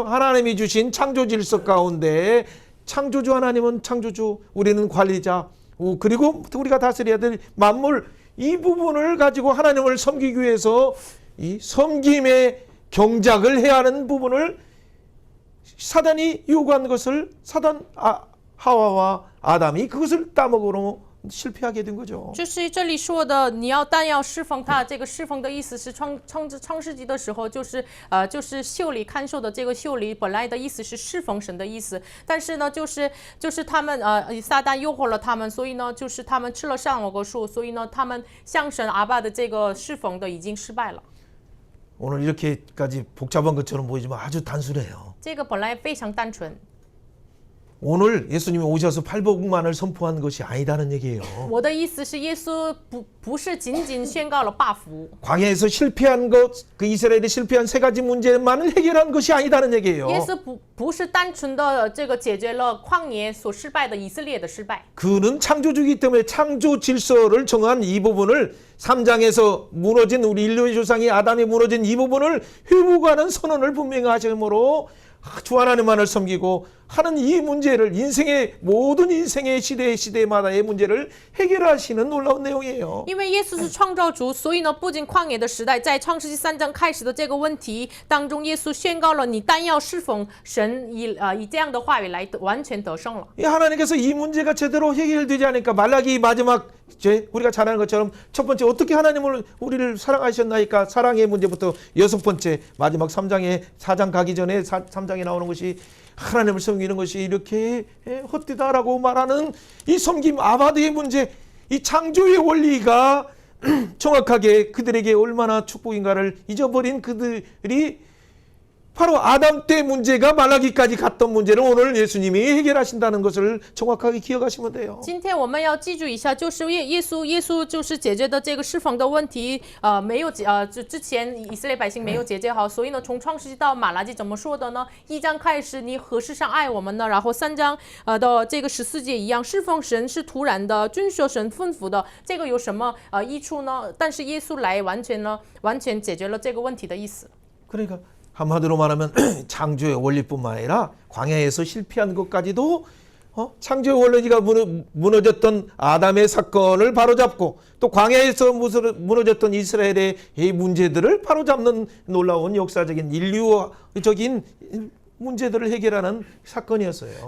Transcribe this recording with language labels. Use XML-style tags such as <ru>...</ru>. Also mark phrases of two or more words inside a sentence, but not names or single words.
<ko>하나님이 주신 창조 질서 가운데 창조주 하나님은 창조주, 우리는 관리자, 그리고 우리가 다스려야 될 만물 이 부분을 가지고 하나님을 섬기기 위해서 이 섬김의 경작을 해야 하는 부분을 사단이 요구한 것을 하와와 아담이 그것을 따먹으로 실패하게 된 거죠.</ko> <zh>就是这里说的，但要侍奉他，这个侍奉的意思是创世纪的时候，就是修理看守的这个修理，本来的意思是侍奉神的意思，但是呢，就是他们撒旦诱惑了他们，所以呢，就是他们吃了善恶果树，所以呢，他们向神阿爸的这个侍奉的已经失败了。</zh> <ko>오늘 이렇게까지 복잡한 것처럼 보이지만 아주 단순해요.</ko> <zh>这个本来非常单纯。</zh> <ko>오늘 예수님이 오셔서 팔복만을 선포한 것이 아니다는 얘기예요.</ko> <zh>我的意思是，耶稣不是仅仅宣告了八福，</zh> <ko>광야에서 실패한 것, 그 이스라엘이 실패한 세 가지 문제만을 해결한 것이 아니다는 얘기예요.</ko> <zh>耶稣不是单纯的这个解决了旷野所失败的以色列的失败。</zh> <ko>그는 창조주이기 때문에 창조 질서를 정한 이 부분을 3장에서 무너진 우리 인류의 조상이 아담이 무너진 이 부분을 회복하는 선언을 분명히 하심으로 주 하나님만을 섬기고 하는 이 문제를 모든 인생의 시대마다의 문제를 해결하시는 놀라운 내용이에요.</ko> <zh>因为耶稣是创造主，所以呢，不仅旷野的时代，在创世纪3章开始的这个问题当中，耶稣宣告了你单要侍奉神，以这样的话语来完全得胜了。</zh> <ko>하나님께서 이 문제가 제대로 해결되지 않으니까 말라기 마지막 우리가 잘 아는 것처럼 첫 번째 어떻게 하나님을 우리를 사랑하셨나이까 사랑의 문제부터 6번째 마지막 4장 가기 전에 3장에 나오는 것이 하나님을 섬기는 것이 이렇게 헛되다라고 말하는 이 섬김 아바드의 문제, 이 창조의 원리가 정확하게 그들에게 얼마나 축복인가를 잊어버린 그들이 바로 아담 때 문제가 말라기까지 갔던 문제를 오늘 예수님이 해결하신다는 것을 정확하게 기억하시면 돼요.</ko> <zh>今天我们要记住一下，就是耶稣就是解决的这个侍奉的问题，没有之前以色列百姓没有解决好，所以呢，从创世纪到马拉基怎么说的呢？1章开始，你何事上爱我们呢？然后3章的这个14节一样，侍奉神是突然的，遵守神吩咐的，这个有什么益处呢？但是耶稣来完全解决了这个问题的意思。</zh> <ko>그러니까 한마디로 말하면 창조의 원리뿐만 아니라 광야에서 실패한 것까지도 창조의 원리가 무너졌던 아담의 사건을 바로잡고 또 광야에서 무너졌던 이스라엘의 이 문제들을 바로잡는 놀라운 역사적인 인류적인 문제들을 해결하는 사건이었어요.</ko>